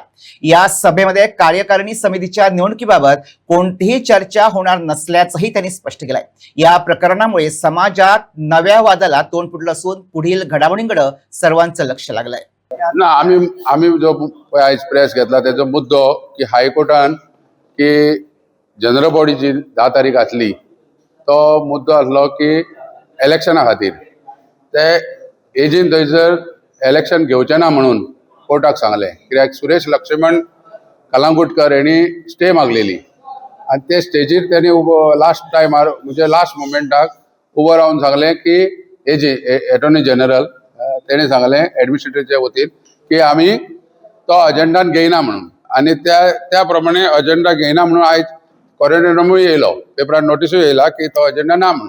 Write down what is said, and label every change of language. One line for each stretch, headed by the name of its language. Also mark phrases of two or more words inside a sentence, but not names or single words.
Marathi: या सभेमध्ये कार्यकारिणी समितीच्या निवडणुकीबाबत कोणतीही चर्चा होणार नसल्याचंही त्यांनी स्पष्ट केलंय। या प्रकरणामुळे समाजात नव्या वादाला तोंड फुटलं असून पुढील घडामोडींकडे सर्वांचं लक्ष लागलंय।
Konkani: ना आम्ही जो आज प्रेस घेतला त्याचा मुद्दो की हायकोर्टान की
English: general body
Konkani: 10 तारीख आसली तो मुद्दो आसलो की इलेक्शना खातीर ते
English: AG
Konkani: इलेक्शन घेवचें ना म्हणून कोर्टाक सांगलें। कित्याक सुरेश लक्ष्मण कलंगुटकर हेणी स्टे मागलेली आनी ते स्टेजीर त्यांनी
English: last time
Konkani: म्हणजे
English: last moment
Konkani: उबो रावन सांगलें की
English: AG Attorney General
Konkani: तेणे सांगलें एडमिनिस्ट्रेटरच्या वतीन की आमी तो अजेंडान घेयना म्हणून आनी त्या प्रमाणे अजेंडा घेयना म्हणून आयज कॉरिडोरामुय येयलो, पेपरार नोटिसूय येयला की तो अजेंडा ना म्हणून।